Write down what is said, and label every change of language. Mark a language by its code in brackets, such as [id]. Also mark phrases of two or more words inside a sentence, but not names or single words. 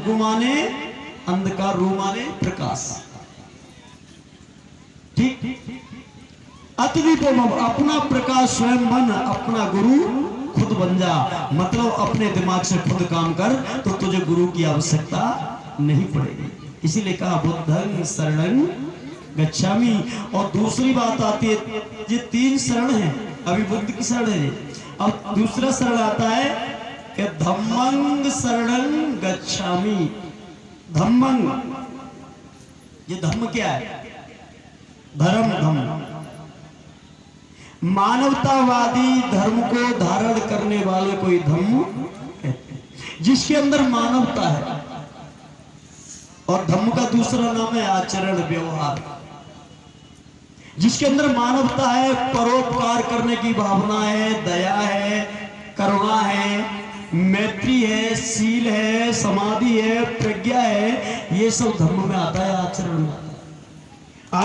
[hi] गु माने अंधकार, रू माने प्रकाश, ठीक। अतदीपो अपना प्रकाश स्वयं मन, अपना गुरु खुद बन जा, मतलब अपने दिमाग से खुद काम कर तो तुझे गुरु की आवश्यकता नहीं पड़ेगी। इसीलिए कहा [pi] बुद्धं शरणं गच्छामि। [hi] और दूसरी बात आती है, ये 3 शरण है, अभी बुद्ध की शरण है, अब दूसरा शरण आता है कि [pi] धम्मं शरणं गच्छामि। [hi] धम्मं, ये धम्म क्या है? धर्म, धम्म मानवतावादी धर्म को धारण करने वाले कोई धम्म कहते हैं, जिसके अंदर मानवता है। और धम्म का दूसरा नाम है आचरण, व्यवहार, जिसके अंदर मानवता है, परोपकार करने की भावना है, दया है, करुणा है, मैत्री है, शील है, समाधि है, प्रज्ञा है, ये सब धम्म में आता है, आचरण में आता है।